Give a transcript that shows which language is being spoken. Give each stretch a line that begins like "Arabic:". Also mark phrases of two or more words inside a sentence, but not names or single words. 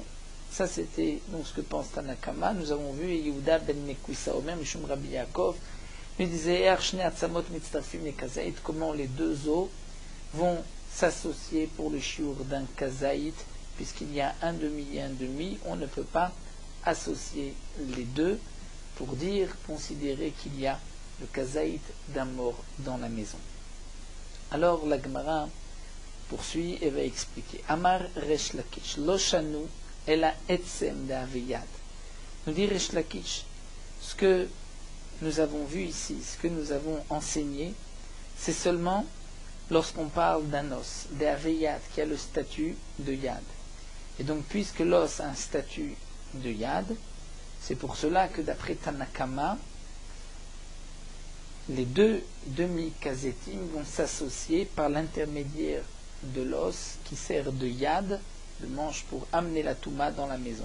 French: Ça c'était donc ce que pense Tanakama. Nous avons vu Yehuda ben Mekwissa
Hebrew: אומר משום
French: Rabbi Yaakov, lui disait comment les deux os vont s'associer pour le shiur d'un kazaït, puisqu'il y a un demi et un demi, on ne peut pas associer les deux pour considérer qu'il y a le kazaït d'un mort dans la maison. Alors la Gemara poursuit et va expliquer.
Hebrew: אמר ריש לקיש לא שנו אלא עצם דאביד.
French: Nous dit Resh Lakish, ce que nous avons vu ici, ce que nous avons enseigné, c'est seulement lorsqu'on parle d'un os, d'aviyad, qui a le statut de yad. Et donc, puisque l'os a un statut de yad, c'est pour cela que d'après Tanakama, les deux demi-kazetim vont s'associer par l'intermédiaire de l'os qui sert de yad, de manche pour amener la touma dans la maison.